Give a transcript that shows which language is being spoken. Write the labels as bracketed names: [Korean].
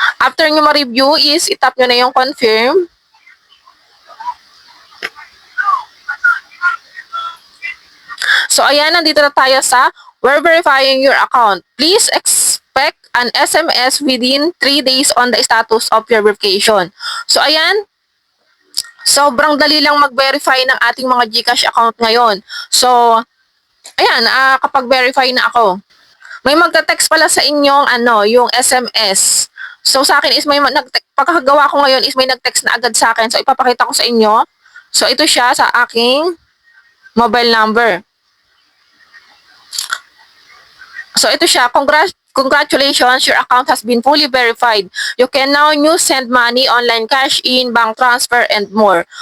[Filipino] After nyo ma-review is, itap nyo na yung confirm. So, ayan, nandito na tayo sa [English] we're verifying your account. Please expect an SMS within 3 days on the status of your verification. [Filipino] So, ayan, sobrang dali lang mag-verify ng ating mga GCash account ngayon. So, ayan, kapag verify na ako, may magta-text pala sa inyong yung SMS. So, sa akin is pagkakagawa ko ngayon is may nag-text na agad sa akin. So, ipapakita ko sa inyo. So, ito siya sa aking mobile number. So, ito siya. [English] Congratulations, your account has been fully verified. You can now send money, online cash in, bank transfer, and more.